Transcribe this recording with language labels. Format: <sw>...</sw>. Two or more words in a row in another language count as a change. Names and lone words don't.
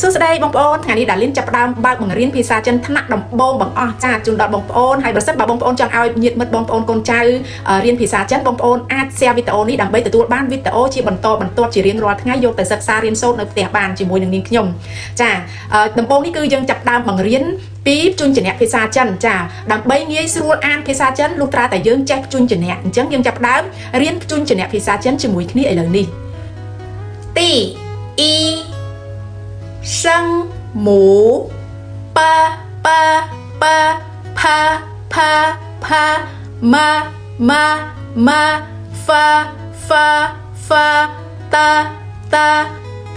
<km>សួស្តីបងប្អូនថ្ងៃនេះដាលីនចាប់ផ្ដើមបើកបង្រៀនភាសាចិនថ្នាក់ដំបូងបង្អស់ចាជូនដល់បងប្អូនហើយបើសិនបើបងប្អូនចង់ឲ្យញាតិមិត្តបងប្អូនកូនចៅរៀនភាសាចិនបងប្អូនអាច share វីដេអូនេះដើម្បីទទួលបានវីដេអូជាបន្តបន្ទាប់ជារៀងរាល់ថ្ងៃយកទៅសិក្សារៀនសូត្រនៅផ្ទះបានជាមួយនឹងនាងខ្ញុំចាដំបូងនេះគឺយើងចាប់ផ្ដើមបង្រៀនពីព្យញ្ជនៈភាសាចិនចាដើម្បីងាយស្រួលអានភាសាចិនលុះត្រាតែយើងចេះព្យញ្ជនៈអញ្ចឹងយើងចាប់ផ្ដើមរៀនព្យញ្ជនៈភាសាចិនជាមួយគ្នាឥឡូវនេះទី</km> <zh>生母爸爸爸啪啪啪妈妈妈发发发哒哒哒</zh>